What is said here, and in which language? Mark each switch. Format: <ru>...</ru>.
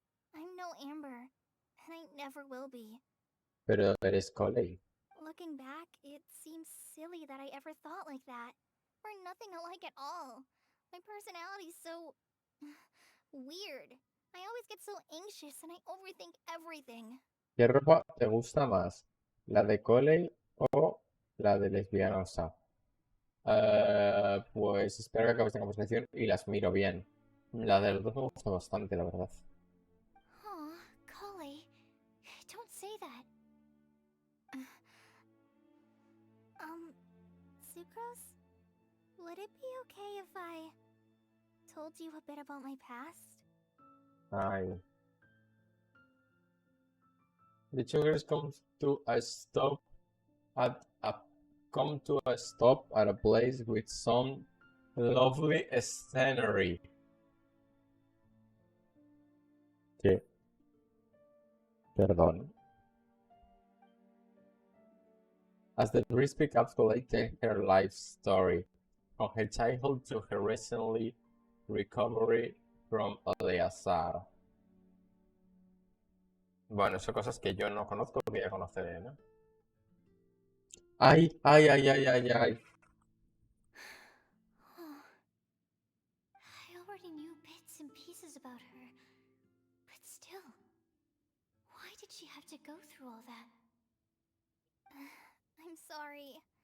<en>I'm no Amber, and I never will be.</en> <es>Pero eres Coley.</es> <en>Looking back, it seems silly that I ever thought like that. We're nothing alike at all. My personality's so... weird. I always get so anxious and I overthink everything.</en> <es>¿Qué ropa te gusta más? ¿La de Coley o la de lesbianosa? Pues espero que acabes la conversación y las miro bien. La de los dos me gusta bastante, la verdad.</es> <en>Aw, Kale, don't say that. Sucrose? Would it be okay if I told you a bit about my past? Ay. The sugars come to a stop at a place with some lovely scenery.</en> <es>¿Qué? Perdón.</es> <en>As the breeze picks up collecting her life story, from her childhood to her recently recovery from Eleazar.</en> <es>Bueno, son cosas que yo no conozco, que ya conoceré, ¿no? Ay.</es> <en>I already knew bits and pieces about her, but still, why did she have to go through all that? I'm sorry.</en>